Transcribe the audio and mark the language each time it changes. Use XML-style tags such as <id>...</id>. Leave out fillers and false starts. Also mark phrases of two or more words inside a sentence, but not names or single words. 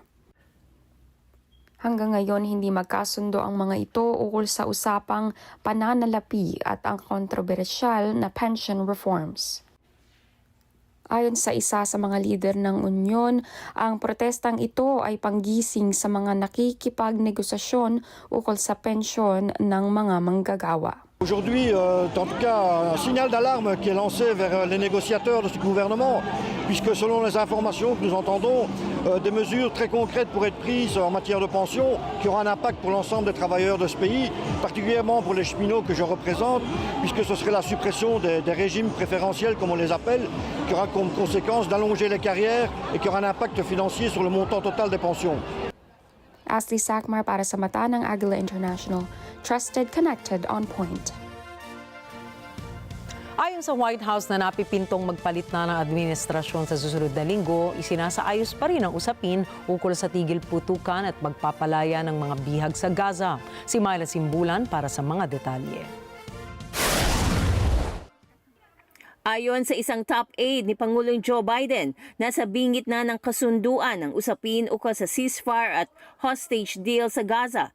<tl>Hanggang ngayon, hindi magkasundo ang mga ito ukol sa usapang pananalapi at ang kontrobersyal na</tl> <en>pension reforms.</en> <tl>Ayon sa isa sa mga lider ng Unyon, ang protestang ito ay panggising sa mga nakikipagnegosasyon ukol sa pensyon ng mga manggagawa.</tl> <fr>Aujourd'hui, en tout cas, un signal d'alarme qui est lancé vers les négociateurs de ce gouvernement, puisque selon les informations que nous entendons, des mesures très concrètes pourraient être prises en matière de pension, qui aura un impact pour l'ensemble des travailleurs de ce pays, particulièrement pour les cheminots que je représente, puisque ce serait la suppression des régimes préférentiels, comme on les appelle, qui aura comme conséquence d'allonger les carrières et qui aura un impact financier sur le montant total des pensions.</fr> <tl>Ashley Sakmar para sa Mata ng Agila International.</tl> <en>Trusted, connected, on point.</en> <tl>Ayon sa White House na napipintong magpalit na ng administrasyon sa susunod na linggo, isinasaayos pa rin ang usapin ukol sa tigil putukan at magpapalaya ng mga bihag sa Gaza. Si Myla Simbulan para sa mga detalye. Ayon sa isang</tl> <en>top aide</en> <tl>ni Pangulong Joe Biden, nasa bingit na ng kasunduan ang usapin ukol sa ceasefire at</tl> <en>hostage deal</en> <tl>sa Gaza.</tl>